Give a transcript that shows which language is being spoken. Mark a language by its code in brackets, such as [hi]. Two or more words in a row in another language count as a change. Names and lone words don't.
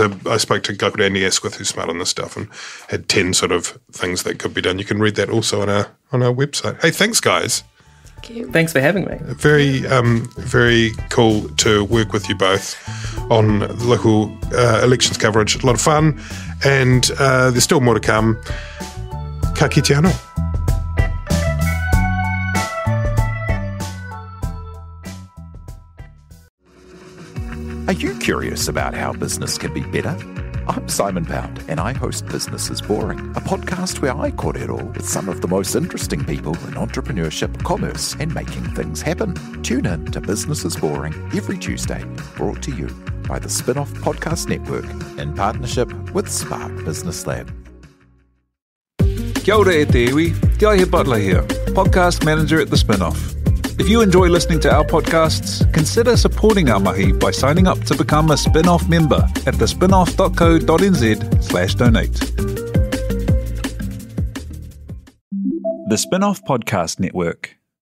[en] I spoke to a guy called Andy Asquith who's smart on this stuff and had 10 sort of things that could be done. You can read that also on our website. Hey, thanks, guys. Thank you. Thanks for having me. Very, very cool to work with you both on local elections coverage. A lot of fun, and there's still more to come. [mi] Ka kite anō. [en] Are you curious about how business can be better? I'm Simon Pound, and I host Business is Boring, a podcast where I kōrero with some of the most interesting people in entrepreneurship, commerce, and making things happen. Tune in to Business is Boring every Tuesday, brought to you by the Spinoff Podcast Network in partnership with Spark Business Lab. [mi] Kia ora e te iwi, [en] Te Aihe Butler here, podcast manager at the Spinoff. If you enjoy listening to our podcasts, consider supporting our mahi by signing up to become a Spinoff member at thespinoff.co.nz/donate. The Spinoff Podcast Network.